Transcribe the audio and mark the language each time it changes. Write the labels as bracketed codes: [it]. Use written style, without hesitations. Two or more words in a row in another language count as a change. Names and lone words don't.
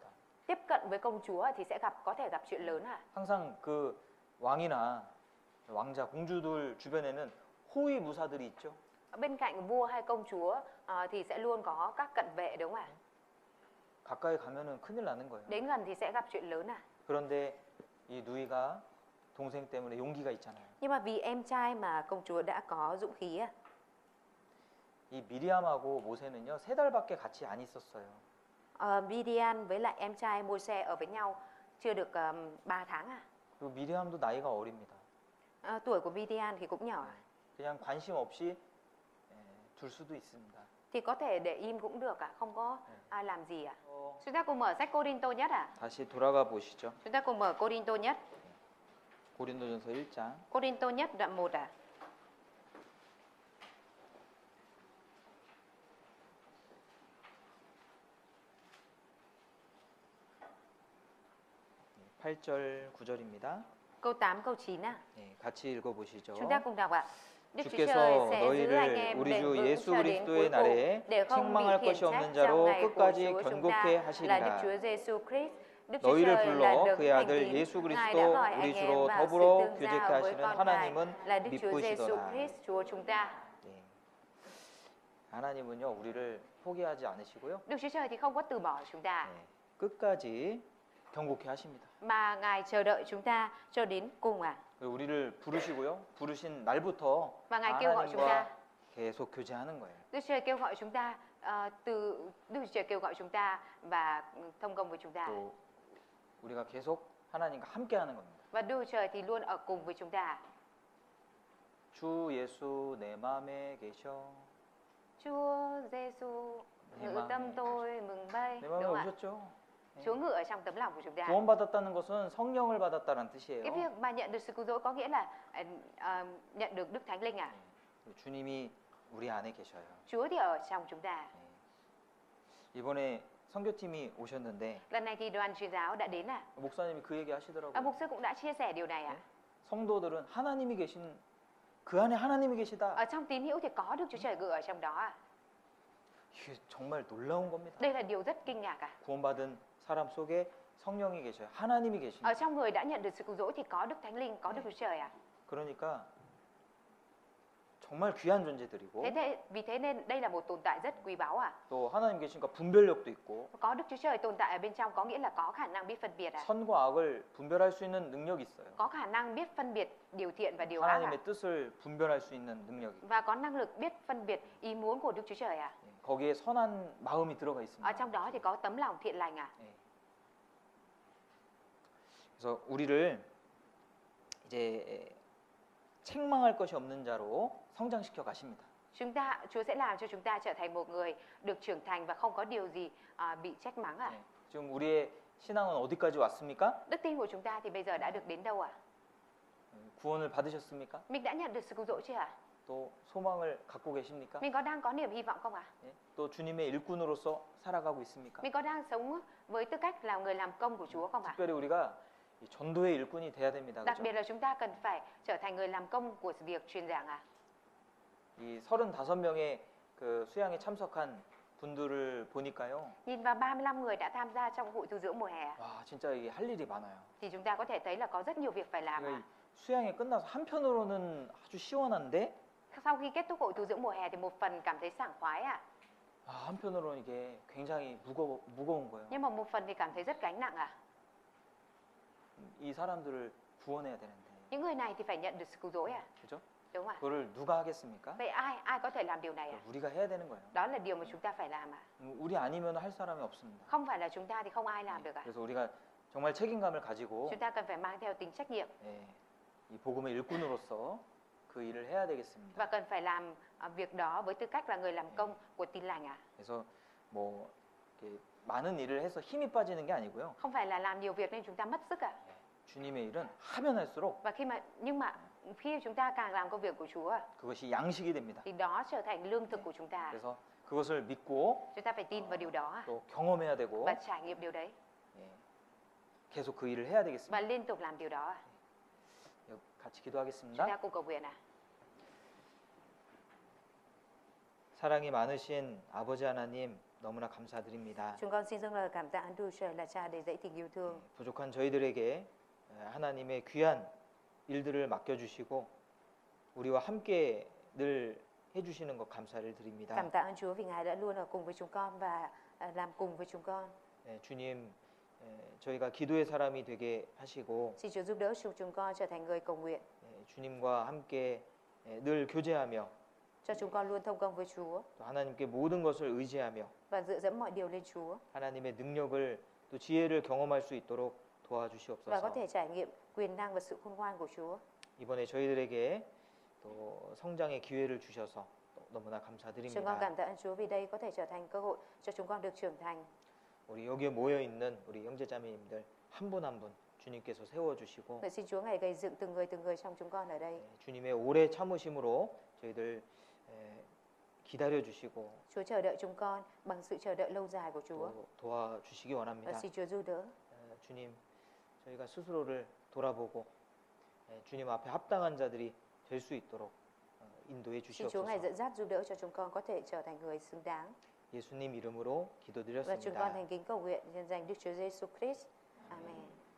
[vi] Tiếp cận với công chúa thì sẽ có thể gặp chuyện lớn ạ. [ko] 항상 그 왕이나 왕자, 공주들 주변에는 호위 무사들이 있죠. [vi] Bên cạnh vua hay công chúa thì sẽ luôn có các cận vệ đúng không ạ? [ko] 가까이 가면은 큰일 나는 거예요. [vi] Đến gần thì sẽ gặp chuyện lớn ạ. [ko] 그런데 이 누이가 동생 때문에 용기가 있잖아요. [vi] Nhưng mà vì em trai mà công chúa đã có dũng khí ạ. [ko] 이 미리암하고 모세는요 3달밖에 같이 안 있었어요. [vi] Midian với lại em trai Môi-se ở với nhau chưa được 3 tháng à. [ko] 그리고 미리암도 나이가 어립니다. [vi] Tuổi của Midian thì cũng nhỏ. [ko] 그냥 관심 없이 둘 수도 있습니다. [vi] Thì có thể để im cũng được ạ, không có ai làm gì ạ. Chúng ta cùng mở sách Cô-rin-tô nhất ạ. [ko] 다시 돌아가 보시죠. [vi] Chúng ta cùng mở Cô-rin-tô nhất. [ko] 고린도전서 1장 [vi] Cô-rin-tô nhất đoạn 1 ạ. [ko] 8절 9절입니다. [vi] Câu 8, câu 9 ạ. [ko] 네, 같이 읽어 보시죠. [vi] Chúng ta cùng đọc ạ. Đức Chúa [ko] 주께서 [vi] Trời sẽ giữ anh [ko] 너희를 [vi] em [ko] 우리 [vi] bền [ko] 주 [vi] vững [ko] 예수 [vi] cho đến [ko] 그리스도의 [vi] cuối cùng [ko] 날에 [vi] để không bị [ko] 책망할 [vi] khiển [ko] 것이 없는 [vi] trách [ko] 자로 [vi] trong ngày của [ko] 끝까지 [vi] Chúa chúng [ko] 견고케 [vi] ta là Đức [ko] 하시리라. [vi] Chúa Giêsu Christ. Đức Chúa [ko] 너희를 [vi] Trời là [ko] 불러 [vi] đấng [ko] 그의 [vi] thành [ko] 아들 [vi] tín. [ko] 예수 [vi] Ngài [ko] 그리스도 [vi] đã gọi [ko] 우리 [vi] anh em [ko] 주로 [vi] vào sự [ko] 더불어 [vi] tương [ko] 교제케 [vi] giao với [ko] 하시는 [vi] con Ngài [ko] 하나님은 [vi] là Đức Chúa Giêsu [ko] 믿으시더라. [vi] Christ, Chúa chúng ta. [ko] 네. 하나님은요 우리를 포기하지 않으시고요. [vi] Đức Chúa Trời thì không có từ bỏ chúng ta, [ko] 네, 끝까지 경고케 하십니다. [vi] mà Ngài chờ đợi chúng ta cho đến cùng ạ. [ko] 그리고 우리를 부르시고요. 부르신 날부터 [vi] Và Ngài kêu gọi chúng ta. [ko] 하나님과 계속 교제하는 거예요. [vi] Đức Chúa Trời kêu gọi chúng ta Đức Chúa Trời kêu gọi chúng ta và thông công với chúng ta. [ko] 또 우리가 계속 하나님과 함께하는 겁니다. [vi] Và Đức Chúa Trời thì luôn ở cùng với chúng ta. [ko] 주 예수 내 마음에 계셔. [vi] Chúa Giêsu ngự tâm tôi mừng bay. [ko] 내 [vi] Đúng [ko] 마음에 [vi] không ạ? [ko] 오셨죠? [vi] Chúa ngự ở trong tấm lòng của chúng ta. [ko] 구원받았다는 것은 성령을 받았다는 [vi] Cái [ko] 뜻이에요. [vi] việc mà nhận được sự cứu rỗi có nghĩa là nhận được Đức Thánh Linh à? [ko] 주님이 우리 안에 계셔요. [vi] Chúa thì ở trong chúng ta. [ko] 이번에 선교팀이 오셨는데 [vi] Lần này thì đoàn truyền giáo đã đến à? [ko] 목사님이 그 얘기 하시더라고요. [vi] Mục sư cũng đã chia sẻ điều này à? [ko] 성도들은 하나님이 계신 그 안에 하나님이 계시다. [vi] Ở trong tín hữu thì có Đức Chúa Trời ngự ở trong đó à? [ko] 이게 정말 놀라운 겁니다. [vi] Đây là điều rất kinh ngạc à? [ko] 구원받은 사람 속에 성령이 계셔요. 하나님이 계십니다. [vi] Ở trong người đã nhận được sự cứu rỗi thì có Đức Thánh Linh, có Đức Chúa Trời à? [ko] 그러니까 정말 귀한 존재들이고 [vi] Vì thế nên đây là một tồn tại rất quý báu à? [ko] 또 하나님 계시니까 분별력도 있고 [vi] Có Đức Chúa Trời tồn tại ở bên trong có nghĩa là có khả năng biết phân biệt à? [ko] 선과 악을 분별할 수 있는 능력이 있어요. [vi] Có khả năng biết phân biệt điều thiện và điều ác à? [ko] 하나님의 뜻을 분별할 수 있는 능력이. [vi] Và có năng lực biết phân biệt ý muốn của Đức Chúa Trời à? [ko] 거기에 선한 마음이 들어가 [vi] Ở [ko] 있습니다. [vi] trong đó thì có tấm lòng thiện lành à? [ko] 그래서 우리를 이제 책망할 것이 없는 자로 성장시켜 가십니다. [vi] Chúa sẽ làm cho chúng ta trở thành một người được trưởng thành và không có điều gì bị trách mắng à? [ko] 지금 우리의 신앙은 어디까지 왔습니까? [vi] Đức tin của chúng ta thì bây giờ đã được đến đâu à? [ko] 구원을 받으셨습니까? [vi] Mình đã nhận được sự cứu rỗi chưa ạ? [ko] 또 소망을 갖고 계십니까? [vi] Mình có đang có niềm hy vọng không ạ? [ko] 또 주님의 일꾼으로서 살아가고 있습니까? [vi] Mình có đang sống với tư cách là người làm công của Chúa không ạ? [ko] 특별히 우리가 이 전도의 일꾼이 돼야 됩니다. [vi] Đặc [ko] 그죠? [vi] biệt là chúng ta cần phải trở thành người làm công của việc truyền giảng à? [ko] 이 35명의 그 수양에 참석한 분들을 보니까요. [vi] Nhìn vào 35 người đã tham gia trong hội tu dưỡng mùa hè [ko] 와, 진짜 이게 할 일이 많아요. [vi] thì chúng ta có thể thấy là có rất nhiều việc phải làm. [ko] 그러니까 이 수양이 끝나서 한편으로는 아주 시원한데 [vi] Sau khi kết thúc hội tu dưỡng mùa hè thì một phần cảm thấy sảng khoái ạ. [ko] 한편으로는 이게 굉장히 무거운 거예요. [vi] Nhưng mà một phần thì cảm thấy rất gánh nặng ạ. [ko] 이 사람들을 구원해야 되는데. [vi] Những người này thì phải nhận được sự cứu rỗi ạ. [ko] 그죠? [vi] Đúng không ạ? [ko] 그거를 누가 하겠습니까? [vi] Vậy ai có thể làm điều này ạ? [ko] 우리가 해야 되는 거예요. [vi] Đó là điều mà chúng ta phải làm ạ. [ko] 우리 아니면 할 사람이 없습니다. [vi] Không phải là chúng ta thì không ai làm được ạ. [ko] 그래서 우리가 정말 책임감을 가지고 [vi] Chúng ta cần phải mang theo tính trách nhiệm [ko] 예, 이 복음의 일꾼으로서 그 일을 해야 되겠습니다. [vi] và cần phải làm việc đó với tư cách là người làm công của tin lành ạ. [ko] 그래서 뭐 이렇게 많은 일을 해서 힘이 빠지는 게 아니고요. [vi] Không phải là làm nhiều việc nên chúng ta mất sức ạ. [ko] 예, 주님의 일은 하면 할수록 [vi] Và nhưng mà khi chúng ta càng làm công việc của Chúa [ko] 그것이 양식이 됩니다. [vi] thì đó trở thành lương thực của chúng ta. [ko] 그래서 그것을 믿고 [vi] Chúng ta phải tin vào điều đó [ko] 또 경험해야 되고 [vi] và trải nghiệm điều đấy [ko] 예, 계속 그 일을 해야 [vi] và [ko] 되겠습니다. [vi] liên tục làm điều đó. [ko] 같이 [vi] Chúng [ko] 기도하겠습니다. [vi] ta cùng cầu nguyện ạ. [ko] 사랑이 많으신 아버지 하나님 너무나 감사드립니다. [vi] Chúng con xin dâng lời cảm tạ Chúa Trời là Cha đầy dẫy tình yêu thương. [ko] 부족한 저희들에게 하나님의 귀한 일들을 맡겨주시고 우리와 함께 늘 해주시는 것 감사를 드립니다. [vi] Cảm tạ ơn Chúa vì Ngài đã luôn ở cùng với chúng con và làm cùng với chúng con. [ko] 주님, 저희가 기도의 사람이 되게 하시고 [vi] Xin Chúa giúp đỡ chúng con trở thành người cầu nguyện, [ko] 주님과 함께 늘 교제하며 [vi] cho chúng con luôn thông công với Chúa [ko] 또 하나님께 모든 것을 의지하며 [vi] và dựa dẫm mọi điều lên Chúa [ko] 하나님의 능력을 또 지혜를 경험할 수 있도록 [vi] và có [ko] 도와주시옵소서. [vi] thể trải nghiệm quyền năng và sự khôn ngoan của Chúa. [ko] 이번에 저희들에게 또 성장의 기회를 주셔서 너무나 [vi] Chúng con [ko] 감사드립니다. [vi] cảm tạ ơn Chúa vì đây có thể trở thành cơ hội cho chúng con được trưởng thành. [ko] 우리 여기에 모여 있는 우리 형제자매님들 한 분 한 분 주님께서 세워 주시고 [vi] Vậy xin Chúa Ngài gây dựng từng người trong chúng con ở đây. [ko] 주님의 오래 참으심으로 저희들 기다려 주시고 [vi] Chúa chờ đợi chúng con bằng sự chờ đợi lâu dài của Chúa [ko] 또 도와주시기 [vi] và [ko] 원합니다. [vi] xin Chúa giúp đỡ. [ko] 주님, 저희가 스스로를 돌아보고 주님 앞에 합당한 자들이 될 수 있도록 인도해 [vi] Xin Chúa Ngài [ko] 주시옵소서. [vi] dẫn dắt giúp đỡ cho chúng con có thể trở thành người xứng đáng. [ko] 예수님 이름으로 [vi] Và chúng con [ko] 기도드렸습니다. [vi] thành kính cầu nguyện nhân danh Đức Chúa Giêsu Christ. Amen.